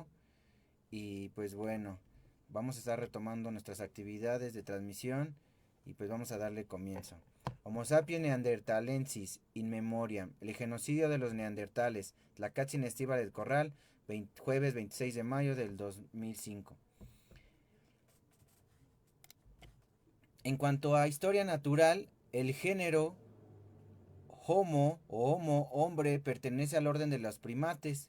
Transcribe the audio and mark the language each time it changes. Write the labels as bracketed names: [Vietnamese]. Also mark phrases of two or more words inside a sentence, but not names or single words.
[Spanish] Y pues bueno, vamos a estar retomando nuestras actividades de transmisión y pues vamos a darle comienzo. [Latin] Homo sapiens neanderthalensis in memoriam. [Spanish] El genocidio de los neandertales. Tlacatsin Estíbal del Corral, jueves 26 de mayo del 2005. En cuanto a historia natural, el género Homo o Homo hombre pertenece al orden de los primates.